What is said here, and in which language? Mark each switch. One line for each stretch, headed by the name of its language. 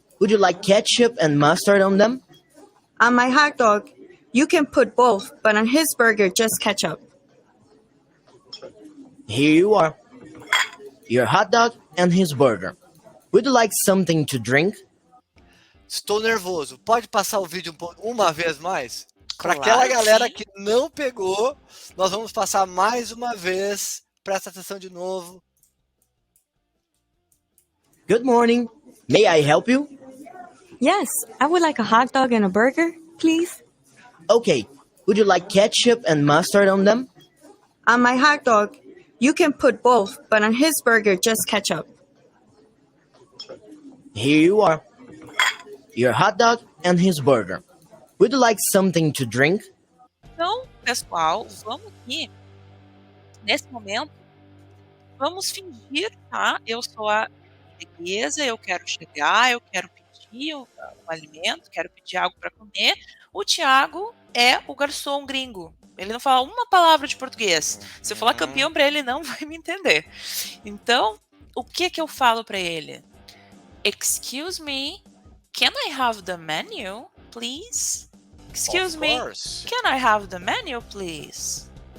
English: Would you like ketchup and mustard on them? On my hot dog, you can put both, but on his burger, just ketchup. Here you are. Your hot dog and his burger. Would you like something to drink?
Portuguese: Estou nervoso. Pode passar o vídeo uma vez mais? Para Claro, aquela galera sim. que não pegou, nós vamos passar mais uma vez. Presta atenção de novo.
English: Good morning. May I help you? Yes, I would like a hot dog and a burger, please. Okay. Would you like ketchup and mustard on them? On my hot dog, you can put both, but on his burger, just ketchup. Here you are. Your hot dog and his burger. Would you like something to drink?
Portuguese: Então, pessoal, vamos aqui, nesse momento, vamos fingir, tá? Eu sou a beleza, eu quero chegar, eu quero pedir um alimento, quero pedir algo para comer. O Thiago é o garçom gringo. Ele não fala uma palavra de português. Se eu falar campeão para ele, não vai me entender. Então, o que eu falo para ele?
English: Excuse me, can I have the menu, please? Excuse me, Of course. can I have the menu, please?